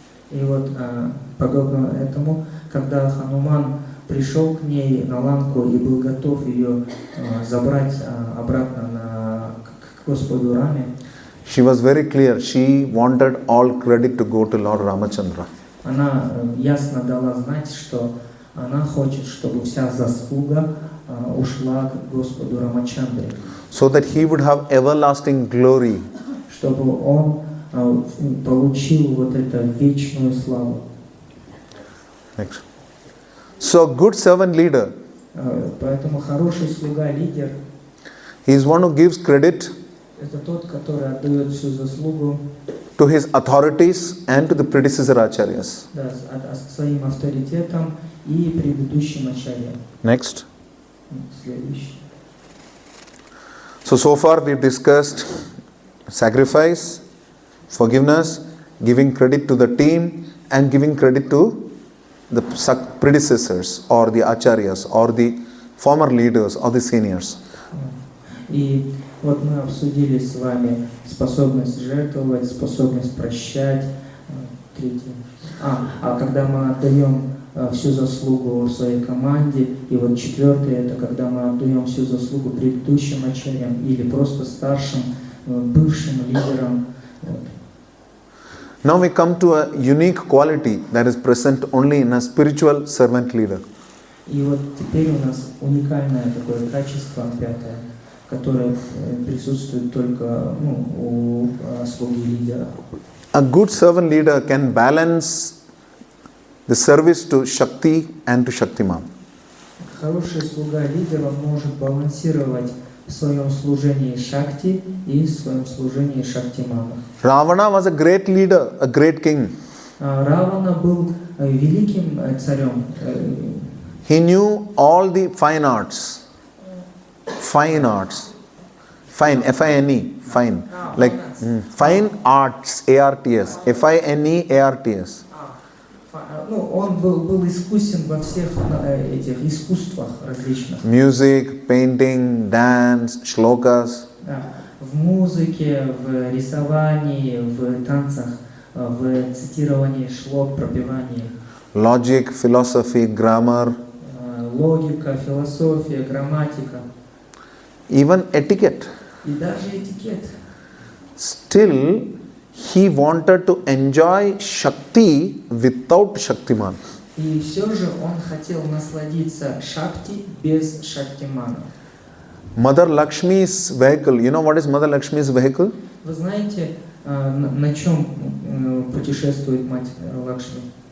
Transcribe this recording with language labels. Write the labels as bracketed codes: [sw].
[ru] И вот подобно этому, когда Хануман пришел к ней на Ланку и был готов ее забрать обратно к Господу Раме, [en] she was very clear. She wanted all credit to go to Lord Ramachandra. [ru] она ясно дала знать, что она хочет, чтобы вся заслуга ушла к Господу Рамачандре, [en] So that he would have everlasting glory. [ru] чтобы он получил вот эту вечную славу. [en] Next. So good servant leader, [ru] Поэтому хороший слуга, лидер, [en] he is one who gives credit [ru] это тот, который отдает всю заслугу, [en] to his authorities and to the predecessor acharyas. [ru] да, своим авторитетом и предыдущим ачарьям. [en] Next. [ru] Следующий. [en] So far we discussed sacrifice, forgiveness, giving credit to the team and giving credit to the predecessors or the acharyas or the former leaders or the seniors. [ru] И вот мы обсудили с вами способность жертвовать, способность прощать. Третье. Когда мы отдаем всю заслугу своей команде. И вот четвертое, это когда мы отдаем всю заслугу предыдущим ачарьям или просто старшим, бывшим лидерам. [en] Now we come to a unique quality that is present only in a spiritual servant leader. [ru] И вот теперь у нас уникальное такое качество, пятое, которое присутствует только у слуги лидера. [en] A good servant leader can balance the service to Shakti and to Shaktiman. [ru] Хороший слуга лидера может балансировать в своем служении Шакти и в своем служении Шактимана. [en] Ravana was a great leader, a great king. [ru] Равана был великим царем. [en] He knew all the fine arts. Fine arts. Fine, F-I-N-E, fine. Like Fine arts, A-R-T-S. F-I-N-E-A-R-T-S. [ru] Ну, он был искусен во всех этих искусствах различных. [en] Music, painting, dance, shlokas. [ru] Да. В музыке, в рисовании, в танцах, в цитировании шлок, пропевании. [en] Logic, philosophy, grammar. [ru] Логика, философия, грамматика. [en] Even etiquette. [ru] И даже этикет. [en] Still, he wanted to enjoy Shakti without Shaktiman. [ru] И все же он хотел насладиться Шакти без Шактимана. [en] Mother Lakshmi's vehicle. You know what is Mother Lakshmi's vehicle? [ru] Вы знаете, на чем путешествует мать Лакшми?